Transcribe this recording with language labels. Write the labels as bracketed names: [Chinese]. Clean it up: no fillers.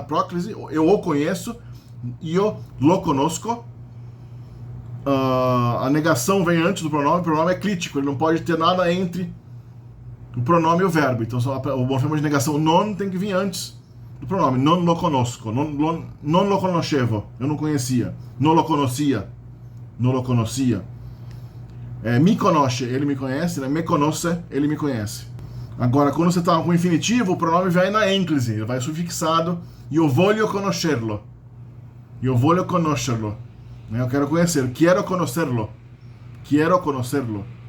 [Portuguese] Próclise, eu o conheço, [Italian] io lo conosco. [Portuguese] A negação vem antes do pronome, o pronome é crítico, ele não pode ter nada entre o pronome e o verbo. Então o morfema de negação non tem que vir antes do pronome. [Italian] Non lo conosco, non lo conoscevo, [Portuguese] eu não conhecia. [Italian] Non lo conoscia, non lo conoscia. Mi conosce, [Portuguese] ele me conhece, né? [Italian] Me conosce, [Portuguese] ele me conhece. Agora, quando você está com o infinitivo, o pronome vai na ênclise, ele vai sufixado. [Italian] Io voglio conoscerlo. Io voglio conoscerlo. [Portuguese] Eu quero conhecer. [Italian] Quero conocerlo. [Portuguese] Quero conocerlo.